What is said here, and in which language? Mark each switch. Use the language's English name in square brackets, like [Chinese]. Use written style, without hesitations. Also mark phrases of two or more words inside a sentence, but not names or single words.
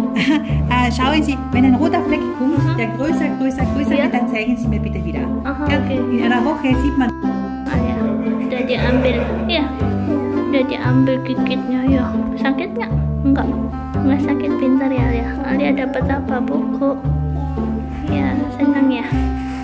[German] Schauen Sie, wenn ein roter Fleck kommt, der größer Ja. wird, dann zeigen Sie mir bitte wieder. Aha, Ja, oke. in einer Woche sieht man. [Indonesian] Ah, ya. Udah diambil. Ya. Udah diambil gigitnya ya. Sakit nggak? Enggak sakit, pintar ya Alia. Alia dapat apa, buku? Ya, senang ya.